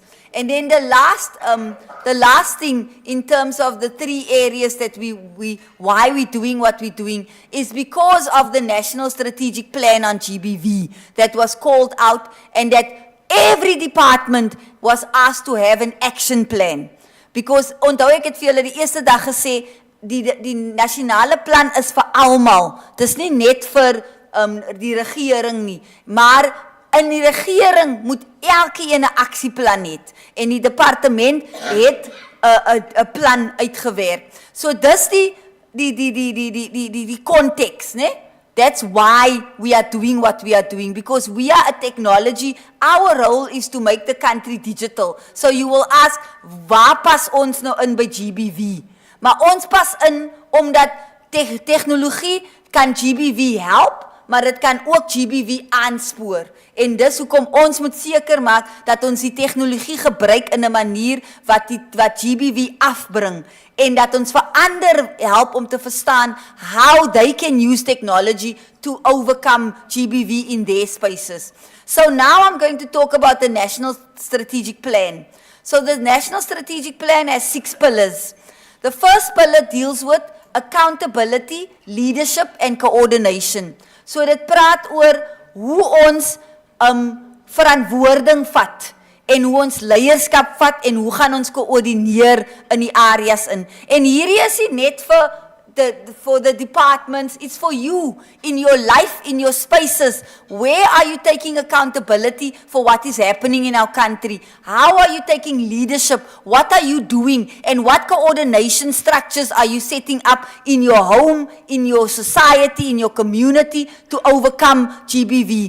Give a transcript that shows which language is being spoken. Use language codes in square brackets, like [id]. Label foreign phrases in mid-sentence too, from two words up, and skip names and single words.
[en] And then the last thing in terms of the 3 areas that why we're doing what we're doing is because of the National Strategic Plan on GBV that was called out, and that every department was asked to have an action plan. [af] Because onthou ek het vir julle die eerste dag gesê, die nasionale plan is vir almal. Dis nie net vir die regering nie, maar in die regering moet elkeen 'n aksieplan hê, en die departement het 'n plan uitgewerk. So dis die konteks, né? [en] That's why we are doing what we are doing, because we are a technology. Our role is to make the country digital. So you will ask, [af] waar pas ons nou in by GBV? Maar ons pas in omdat tegnologie kan GBV help, maar dit kan ook GBV aanspoor. En dis hoekom ons moet seker maak dat ons die tegnologie gebruik in 'n manier wat GBV afbring, en dat ons vir ander help om te verstaan [en] how they can use technology to overcome GBV in their spaces. So now I'm going to talk about the National Strategic Plan. So the National Strategic Plan has 6 pillars. The first pillar deals with accountability, leadership and coordination. [af] So dit praat oor hoe ons verantwoording vat, en hoe ons leierskap vat, en hoe gaan ons koördineer in die areas in. En hierdie is nie net [en] for the departments, it's for you, in your life, in your spaces. Where are you taking accountability for what is happening in our country? How are you taking leadership? What are you doing? And what coordination structures are you setting up in your home, in your society, in your community to overcome GBV?